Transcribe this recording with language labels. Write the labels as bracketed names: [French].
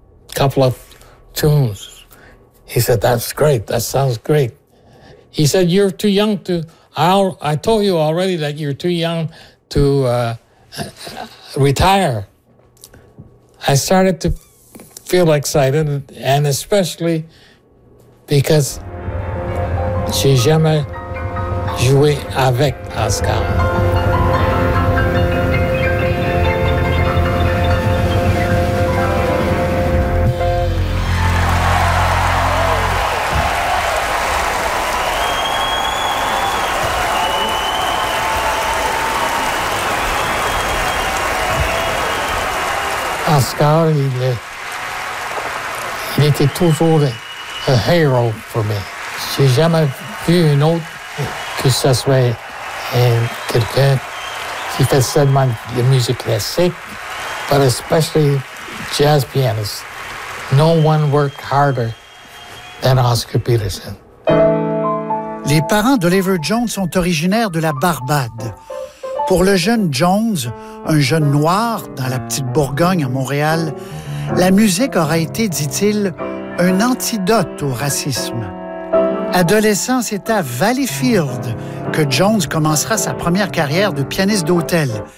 [English] A couple of tunes. He said, that's great. That sounds great. He said, you're too young to... I told you already that you're too young to retire. I started to feel excited, and especially... because [French] j'ai jamais joué avec Oscar. [English] Oscar, [French] il était toujours [English] a hero for me. [French] J'ai jamais vu une autre que ce soit quelqu'un qui fait seulement de musique classique, [English] but especially jazz pianists. No one worked harder than Oscar Peterson. [French] Les parents d'Oliver Jones sont originaires de la Barbade. Pour le jeune Jones, un jeune noir dans la petite Bourgogne à Montréal, la musique aura été, dit-il, un antidote au racisme. Adolescent, c'est à Valleyfield que Jones commencera sa première carrière de pianiste d'hôtel.